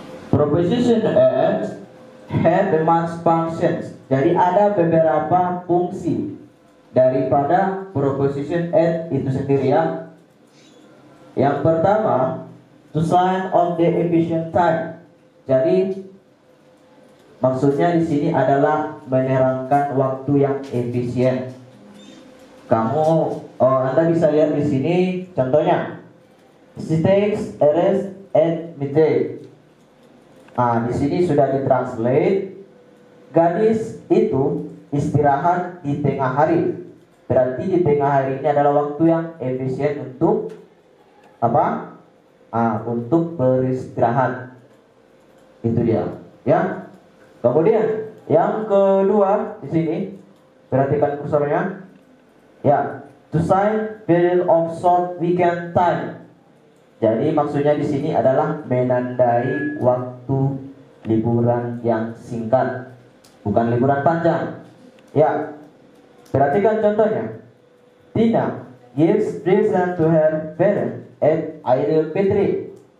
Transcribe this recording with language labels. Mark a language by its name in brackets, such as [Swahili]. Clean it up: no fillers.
[English] Preposition at have much functions. [Indonesian] Jadi ada beberapa fungsi daripada preposition at itu sendiri, ya. Yang pertama, [English] to sign on the efficient time. [Indonesian] Jadi maksudnya di sini adalah menerangkan waktu yang efisien. Anda bisa lihat di sini contohnya. [English] She takes a rest at midday. [Indonesian] Nah, di sini sudah ditranslate. Gadis itu istirahat di tengah hari. Berarti di tengah hari ini adalah waktu yang efisien untuk apa? Untuk beristirahat. Itu dia, ya. Kemudian yang kedua di sini, perhatikan kursornya. [English] Ya, to sign period of short weekend time. [Indonesian] Jadi maksudnya di sini adalah menandai waktu liburan yang singkat, bukan liburan panjang. Ya, perhatikan contohnya. [English] Tina gives present to her parents at Idul Fitri.